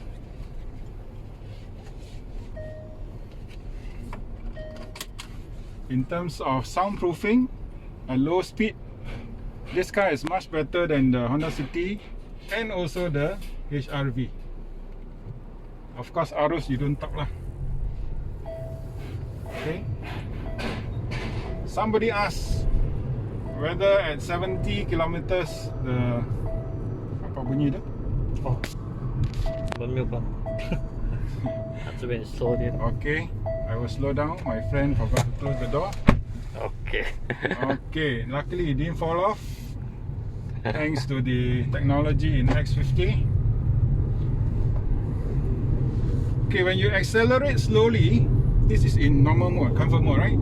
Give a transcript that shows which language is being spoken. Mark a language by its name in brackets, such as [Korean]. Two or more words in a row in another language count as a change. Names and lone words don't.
[English] In terms of soundproofing at low speed, this car is much better than the Honda City and also the HRV. Of course, arus you don't talk lah. Okay. Somebody asked whether at 70 kilometers the [Malay] apa bunyi tu? [Chinese] 哦，没有办法，这边收点。 [English] Okay, I will slow down. My friend forgot to close the door. OK。 Okay, luckily it didn't fall off thanks to the technology in X50. Okay, when you accelerate slowly, this is in normal mode, comfort mode, right?